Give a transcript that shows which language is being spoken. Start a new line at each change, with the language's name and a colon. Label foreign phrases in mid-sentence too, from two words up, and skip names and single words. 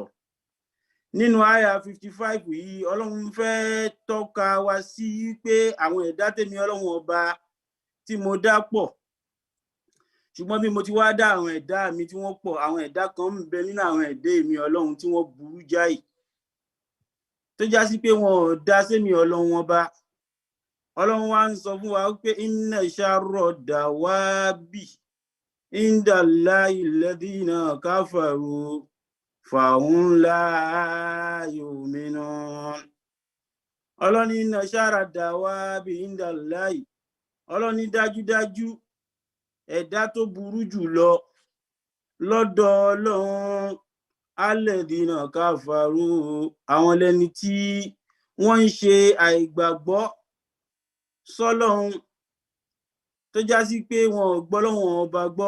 Yoruba: Nínú àyà 55 yìí Ọlọ́run fẹ́ tọ́ka wa sí pé àwọn ẹ̀dá tèmi Ọlọ́run ọba tí mo dá pọ̀, ṣùgbọ́n bí mo ti wá dá àwọn ẹ̀dá mi tí wọ́n pọ̀, àwọn ẹ̀dá kan ń bẹ nínú àwọn ẹ̀dá mi Ọlọ́run tí wọ́n burú jáì tó já sí pé wọn ò dá sẹ́mi Ọlọ́run ọba. Ọlọ́run wá ń sọ fún wa pé
Arabic: إن شر الدواب عند الله الذين كفروا فهم لا يؤمنون. Ọlọ́run إن شر الدواب عند الله,
Yoruba: Ọlọ́run dájúdájú ẹ̀dá tó burú jù lọ lọ́dọ̀ Ọlọ́run
Arabic: الذين كفروا,
Yoruba: àwọn lẹni tí wọ́n ń ṣe àìgbàgbọ́ sọ́lọ́run tó já sí pé wọn ò gbọ́ lọ́wọ́n ọba gbọ́.